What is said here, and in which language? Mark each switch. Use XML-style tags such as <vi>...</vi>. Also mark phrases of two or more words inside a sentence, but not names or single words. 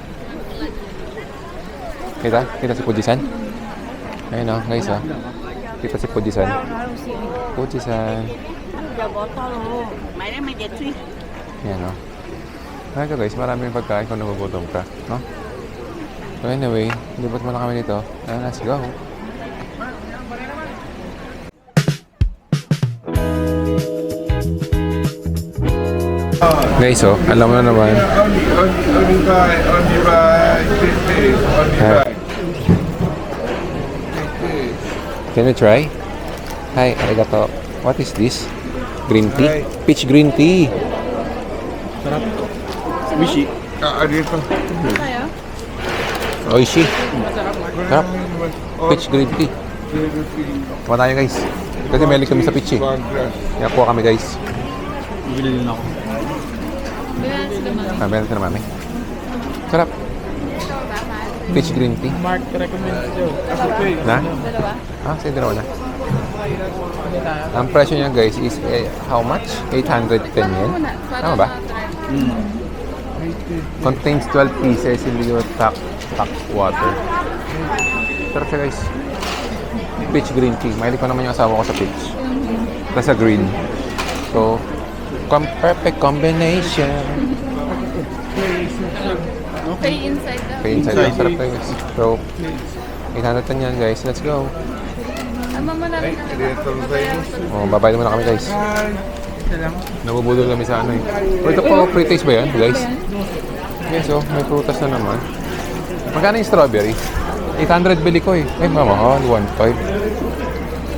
<tl>Kita? Kita si Fuji-san? Ayun o, guys o. Kita si Fuji-san. Fuji-san. Yan o. Kaya guys, maraming pagkain kung nagugutom ka. No?</tl> <en>So anyway,</en> <tl>libot muna kami dito.</tl> <en>Let's go.</en> <tl>Guys, oh, alam mo na naman.</tl> <en>Can you try? Hi, arigato. What is this? Green tea? Peach green tea. Wishi.</en> <tl>Dito. Kaya?</tl> <ja>Oishi.</ja> <tl>Masarap. Sarap.</tl> <en>Peach green tea.</en> <tl>Kuha tayo guys. Kasi mahilig kami sa peach eh. Kaya kuha kami guys. Bili din ako. Bilang sila mami. Meron na mami. Sarap.</tl> <en>Peach green tea.</en> <tl>Mark, recommend ko. Na? Dalawa? Sige, dalawa na. Ang presyo niya guys</tl> <en>is how much?</en> <tl>810 yen? Tama ba?</tl> <en>Contains 12 pieces in the tap water.</en> <tl>Sarap siya guys. Peach green tea. Mahilig ko naman yung asawa ko sa peach. Tapos sa green.</tl> <en>So, perfect combination. Pay inside</en> <tl>daw.</tl> <en>Pay inside</en> <tl>lang. Sarap guys. So, 810 yan guys.</tl> <en>Let's go.</en> <tl>Mama namin na Babayad muna kami guys. Nabubudol kami sa ano eh. Ito po, pre-taste ba yan guys? Yes, so may prutas na naman. Magkano yung strawberry? 800 bili ko eh. Mamahal, 1.5.</tl>